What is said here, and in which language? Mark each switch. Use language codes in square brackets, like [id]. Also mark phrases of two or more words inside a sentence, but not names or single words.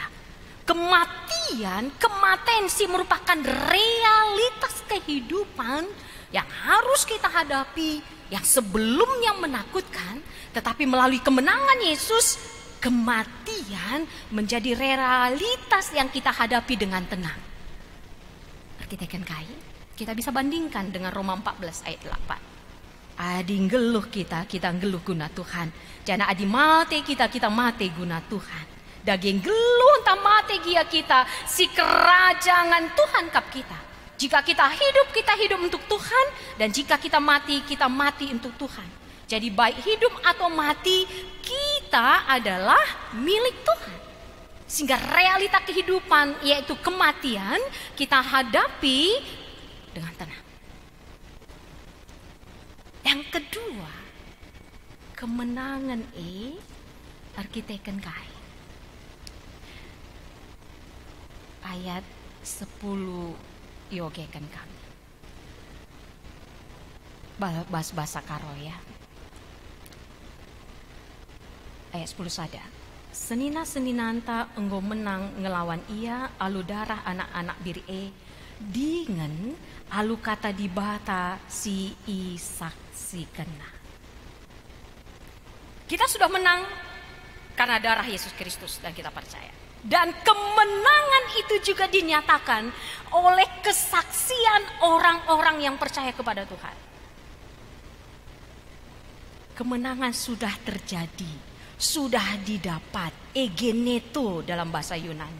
[id] Kematian, kematensi merupakan realitas kehidupan yang harus kita hadapi, yang sebelumnya menakutkan, tetapi melalui kemenangan Yesus, kematian menjadi realitas yang kita hadapi dengan tenang. [btx] Arkiteken kain, [id] kita bisa bandingkan dengan Roma 14 ayat 8. [btx] Adi ngeluh kita ngeluh guna Tuhan. Jana adi mate kita mate guna Tuhan. Daging geluh entah mate gia kita, si kerajangan Tuhan kap kita. [id] Jika kita hidup untuk Tuhan, dan jika kita mati untuk Tuhan. Jadi baik hidup atau mati, kita adalah milik Tuhan. Sehingga realita kehidupan yaitu kematian kita hadapi dengan tenang. Yang kedua, kemenangan [btx] arkiteken kai. Ayat 10 yogekan kami. [id] Bahasa karo ya. [btx] Ayat 10 sada. Senina-seninanta enggo menang ngelawan ia alu darah anak-anak biri dengan alu kata dibata si saksi kena. [id] Kita sudah menang karena darah Yesus Kristus dan kita percaya. Dan kemenangan itu juga dinyatakan oleh kesaksian orang-orang yang percaya kepada Tuhan. Kemenangan sudah terjadi, sudah didapat, egeneto dalam bahasa Yunani.